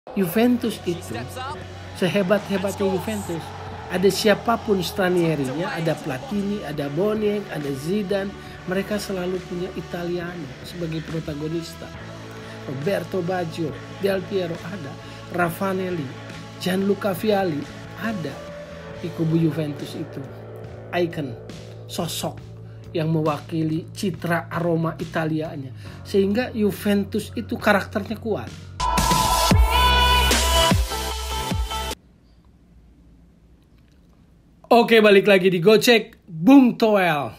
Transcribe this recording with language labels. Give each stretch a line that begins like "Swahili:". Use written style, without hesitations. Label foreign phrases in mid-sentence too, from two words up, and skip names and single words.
Indonesian: Juventus itu, sehebat-hebatnya Juventus, ada siapapun stranierinya, ada Platini, ada Boniek, ada Zidane, mereka selalu punya Italiano sebagai protagonista. Roberto Baggio, Del Piero ada, Raffanelli, Gianluca Vialli ada di kubu Juventus itu. Icon, sosok yang mewakili citra aroma Italianya, sehingga Juventus itu karakternya kuat. Oke, balik lagi di Gocek Bung Toel.